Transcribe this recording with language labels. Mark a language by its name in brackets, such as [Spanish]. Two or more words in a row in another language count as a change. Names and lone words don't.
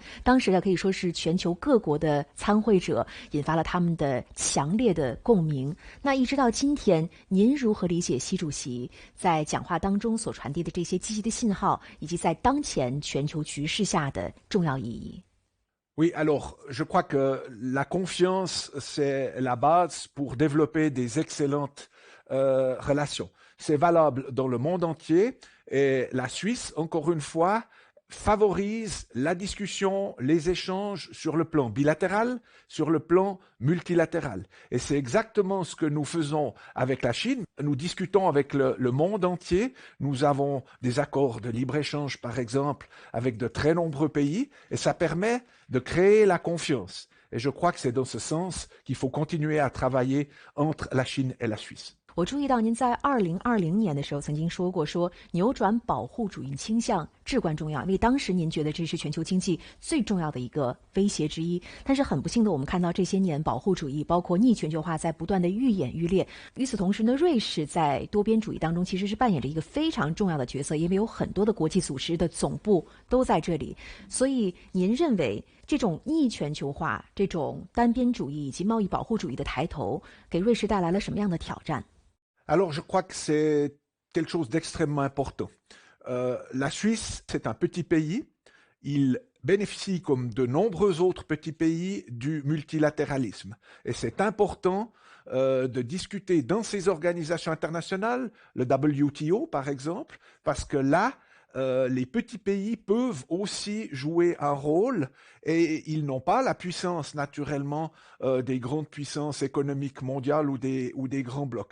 [Chinese] 当时呢，可以说是全球各国的参会者引发了他们的强烈的共鸣。那一直到今天，您如何理解习主席在讲话当中所传递的这些积极的信号，以及在当前全球局势下的重要意义？ [French] Oui, alors, je crois que la confiance, c'est la base pour développer des excellentes relations. C'est valable dans le monde entier et la Suisse, encore une fois, favorise la discussion, les échanges sur le plan bilatéral, sur le plan multilatéral. Et c'est exactement ce que nous faisons avec la Chine. Nous discutons avec le monde entier. Nous avons des accords de libre-échange, par exemple, avec de très nombreux pays, et ça permet de créer la confiance. Et je crois que c'est dans ce sens qu'il faut continuer à travailler entre la Chine et la Suisse. [Chinese] 我注意到您在2020年的时候曾经说过，扭转保护主义倾向至关重要，因为当时您觉得这是全球经济最重要的一个威胁之一。但是很不幸的，我们看到这些年保护主义包括逆全球化在不断的愈演愈烈。与此同时呢，瑞士在多边主义当中其实是扮演着一个非常重要的角色，因为有很多的国际组织的总部都在这里。所以您认为这种逆全球化、这种单边主义以及贸易保护主义的抬头，给瑞士带来了什么样的挑战？ [French] Alors, je crois que c'est quelque chose d'extrêmement important. La Suisse, c'est un petit pays. Il bénéficie, comme de nombreux autres petits pays, du multilatéralisme. Et c'est important de discuter dans ces organisations internationales, le WTO par exemple, parce que là, les petits pays peuvent aussi jouer un rôle et ils n'ont pas la puissance naturellement des grandes puissances économiques mondiales ou des grands blocs.